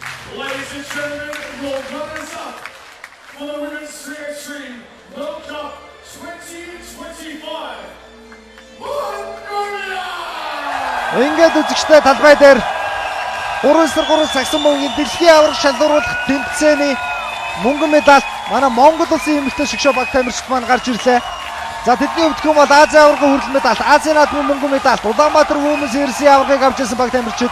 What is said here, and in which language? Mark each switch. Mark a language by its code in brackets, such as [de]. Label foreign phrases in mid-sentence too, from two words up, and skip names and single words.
[en] Ladies and gentlemen, your runners up for the Women's 3x3 World Cup 2025. Mongolia! [mn] Ингээд үзэгчтэй талбай дээр 3-3 сагсан бөмбөгийн дэлхийн аварга шалгаруулах тэмцээний мөнгөн медаль манай Монгол улсын эмэгтэй шгшөө баг тамирчид маань гарч ирлээ. За тэдний өвдөх юм бол Азийн аваргын хүрэл медаль, Азийн наадмын мөнгөн медаль, Улаанбаатар Women's Series-ийн аваргыг авч ирсэн баг тамирчид.